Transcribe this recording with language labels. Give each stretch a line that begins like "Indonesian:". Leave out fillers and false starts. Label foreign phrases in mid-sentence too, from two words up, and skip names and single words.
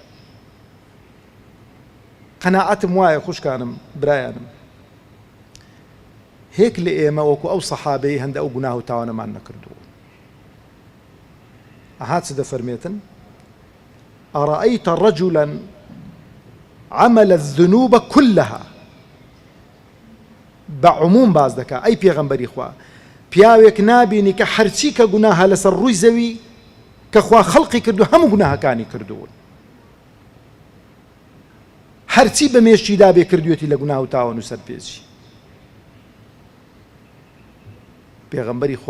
Central Kurdish: قەناعەتم وایە خوشکانم برایانم هێک لە ئێمە وەکو ئەو سەحابەی هەندە ئەو گوناه و تاوانەمان نەکردووە ئەها چ دەفەرمێتن
Arabic: ئەڕەئەیتە ڕەجولا عمل الذنوب كلها بعموم
Central Kurdish: باز دەکا ئەی پێغەمبەری خوا پیاوێک نابینی کە هەرچی کە گوناهە لەسەر ڕووی زەوی کە خوا خەڵقی کردو هەموو گوناهەکانی کردوون هەرچی بە مێشتیدا بێ کردوێتی لە گوناه و تاوان و سەرپێچی پێغەمبەری خوا